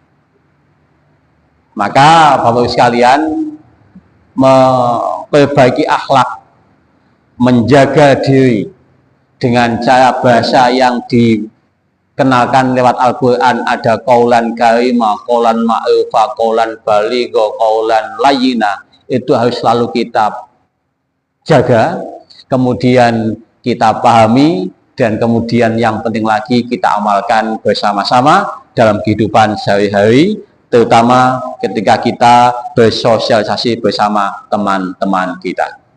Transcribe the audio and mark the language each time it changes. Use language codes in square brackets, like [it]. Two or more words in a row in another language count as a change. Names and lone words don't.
[id] Maka Bapak Ibu sekalian, memperbaiki akhlak, menjaga diri dengan cara bahasa yang dikenalkan lewat Al-Quran, ada [ar] قولا كريما, قولا معروفا، قولا بليغا، قولا لينا, [id] itu harus selalu kita jaga, kemudian kita pahami, dan kemudian yang penting lagi kita amalkan bersama-sama dalam kehidupan sehari-hari, terutama ketika kita bersosialisasi bersama teman-teman kita.